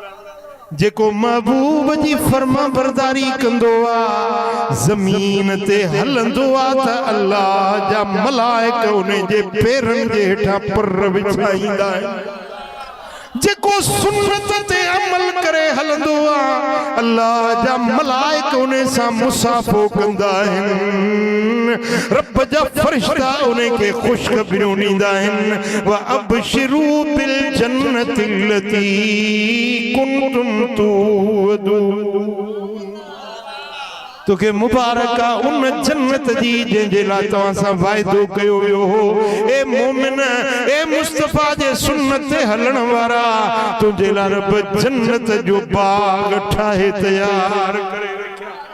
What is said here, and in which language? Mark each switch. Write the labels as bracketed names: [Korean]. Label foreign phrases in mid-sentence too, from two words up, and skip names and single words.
[Sindhi] जेको महबूब जी फरमा बरदारी कंदो आ, ज़मीन ते हलंदो आ त अल्लाह जा मलाइक उन जे पेरनि जे हेठां पर विछाईंदा आहिनि। जेको सुन्नत ते अमल करे हलंदो आ, अल्लाह जा मलाइक उन सां मुसाफ़ो कंदा आहिनि। रब जा फरिश्ता उन खे ख़ुशख़बरियूं ॾींदा आहिनि। [Arabic] وأبشروا بالجنة التي كنتم توعدون. [Sindhi] तोखे मुबारक आ उन जन्नत जी जंहिंजे लाइ तव्हां सां वाइदो कयो वियो हो। ए मोमिन, ए मुस्तफ़ा जे सुन्नत ते हलण वारा, तुंहिंजे लाइ रब जन्नत जो बाग ठाहे तयार करे रखिया।